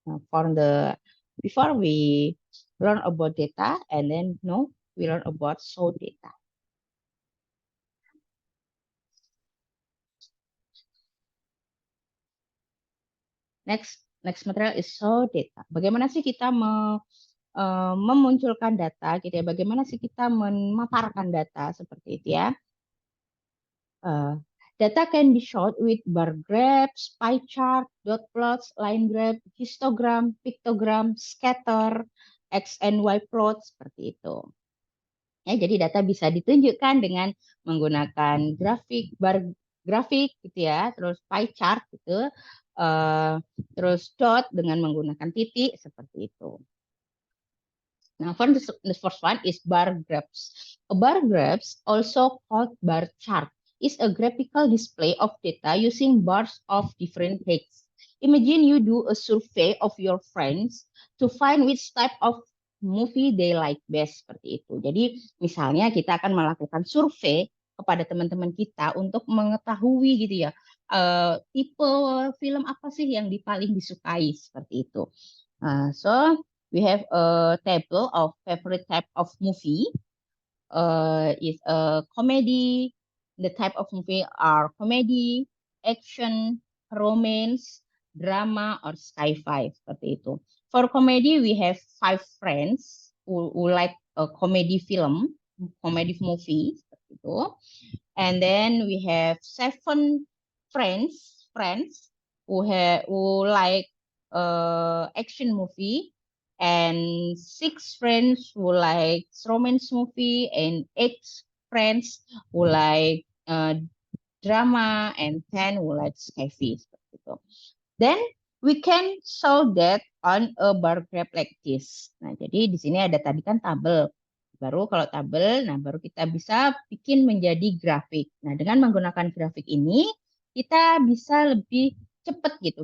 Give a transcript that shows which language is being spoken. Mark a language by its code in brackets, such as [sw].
[en] For the before we learn about data, and then no, we learn about show data. Next material is show data. [id] Bagaimana sih kita memunculkan data, gitu ya? Bagaimana sih kita memaparkan data seperti itu ya? [en] Uh, Data can be showed with bar graphs, pie chart, dot plots, line graph, histogram, pictogram, scatter, X and Y plot [id] seperti itu. Ya, jadi data bisa ditunjukkan dengan menggunakan grafik gitu ya, terus pie chart gitu, uh, terus dot dengan menggunakan titik seperti itu. [en] Now, the first one is bar graphs. A bar graphs, also called bar chart, is a graphical display of data using bars of different heights. Imagine you do a survey of your friends to find which type of movie they like best, [id] seperti itu. Jadi, misalnya kita akan melakukan survei kepada teman-teman kita untuk mengetahui gitu ya, tipe film apa sih yang paling disukai seperti itu. [en] So we have a table of favorite type of movie. Is a comedy. The type of movie are comedy, action, romance, drama, or sci-fi [id] seperti itu. [en] For comedy, we have 5 friends who like a comedy movie [id] seperti itu. [en] And then we have 7 friends who like action movie, and 6 friends who like romance movie, and 8 friends who like drama, and 10 who like sci-fi [id] seperti itu. [en] Then we can show that on a bar graph like this. [id] Nah, jadi di sini ada tadi kan tabel. Baru kalau tabel, nah baru kita bisa bikin menjadi grafik. Nah, dengan menggunakan grafik ini, kita bisa lebih cepat gitu.